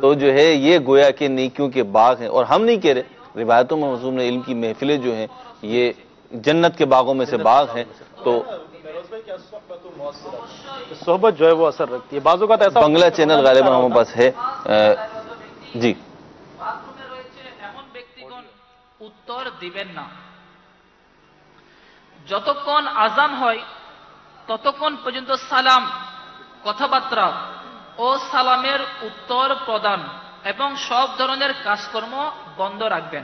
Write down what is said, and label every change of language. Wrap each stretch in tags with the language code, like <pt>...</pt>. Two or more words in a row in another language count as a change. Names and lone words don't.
<ur>تو جو ہے یہ گویا کہ نیکیوں کے باغ ہیں, اور ہم نہیں کہہ رہے, روایتوں میں مضمون علم کی محفلیں جو ہیں یہ جنت کے باغوں میں سے باغ ہیں. تو صحبت جو ہے وہ اثر رکھتی ہے. بعض اوقات ایسا بنگلہ چینل غالباً ہمارے پاس ہے. جی,</ur> <bn>উত্তর দিবেন না, যতক্ষণ আজান হয় ততক্ষণ পর্যন্ত সালাম, কথাবার্তা ও সালামের উত্তর প্রদান এবং সব ধরনের কাজকর্ম বন্ধ রাখবেন.</bn>